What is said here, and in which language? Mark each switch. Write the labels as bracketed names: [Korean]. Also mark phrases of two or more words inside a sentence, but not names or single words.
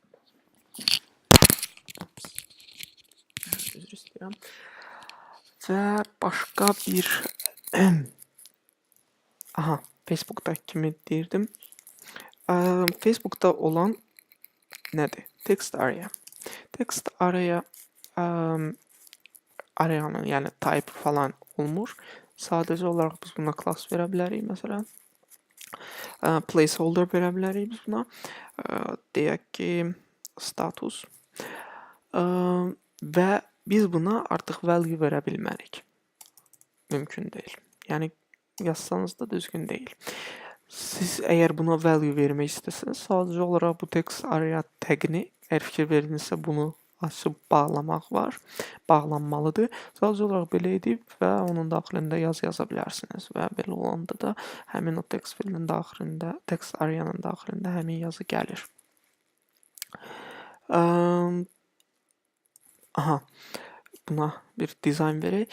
[Azerbaijani] Üzr istəyirəm. Və başqa bir aha, Facebook'da kimi deyirdim. Facebook'da olan nədir? [English] Text area. Text area [Azerbaijani] areanın yəni type falan olmur. Sadəcə olaraq biz buna class verə bilərik məsələn. Placeholder verə bilərik biz buna. Deyək ki status. Və biz buna artıq value verə bilmərik. Mümkün deyil. Yəni yazsanız da düzgün deyil. Siz əgər buna value vermək istəsəniz, sadəcə olaraq bu [English] text area [Azerbaijani] tagini, əgər fikir verdinizsə bunu açıb bağlamaq var, bağlanmalıdır. Sadəcə olaraq belə edib və onun daxilində yaza bilərsiniz və belə olanda da həmin o text filin daxilində, [English] text areanın [Azerbaijani] daxilində həmin yazı gəlir. Aha, buna bir dizayn verək.